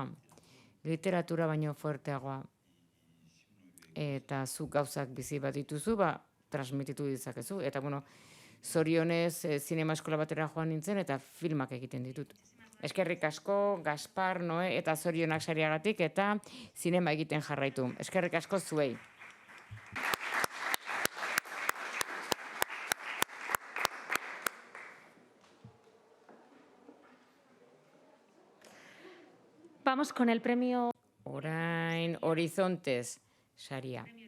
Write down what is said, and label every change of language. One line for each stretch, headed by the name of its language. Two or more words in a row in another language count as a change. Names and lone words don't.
Basque: Literatura baino fuerteagoa. Eta zuk gauzak bizi bat dituzu, transmititu ditzakezu. Eta, zorionez, zinema eskola batera joan nintzen, eta filmak egiten ditut. Eskerrik asko, Gaspar, Noe, eta zorionak sariagatik, eta zinema egiten jarraitu. Eskerrik asko zuei.
Spanish: Vamos con el premio.
Basque: Orain, Horizontes, saria.